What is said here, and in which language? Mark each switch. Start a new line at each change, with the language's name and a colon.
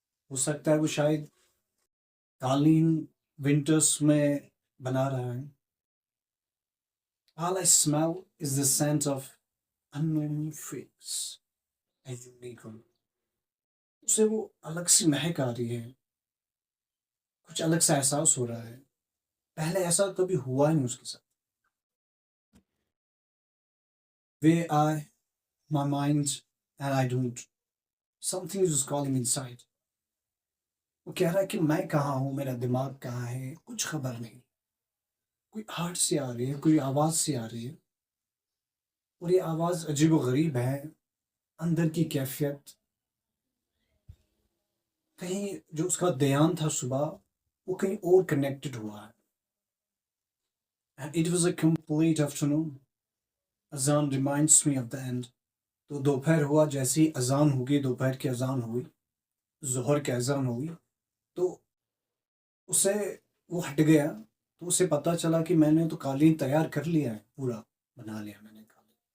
Hindi: हो सकता है वो शायद कालीन विंटर्स में बना रहा है।
English: All I smell is the scent of unknown figs and unique one.
Hindi: उसे वो अलग सी महक आ रही है, कुछ अलग सा एहसास हो रहा है। पहले ऐसा कभी हुआ ही नहीं उसके साथ।
English: Where I, my mind, and I don't. Something is calling inside.
Hindi: वो कह रहा है कि मैं कहाँ हूँ, मेरा दिमाग कहाँ है, कुछ खबर नहीं। कोई हार्ट से आ रही है, कोई आवाज़ से आ रही है, और ये आवाज़ अजीबो-गरीब है। अंदर की कैफ़ियत, कहीं जो उसका ध्यान था सुबह, वो कहीं और कनेक्टेड हुआ है।
English: And it was a complete afternoon. Azan reminds me of the end.
Hindi: तो दोपहर हुआ, जैसे ही अजान होगी, दोपहर की अजान हुई, ज़ोहर की अजान हुई, तो उसे वो हट गया। तो उसे पता चला कि मैंने तो कालीन तैयार कर लिया है, पूरा बना लिया मैंने कालीन।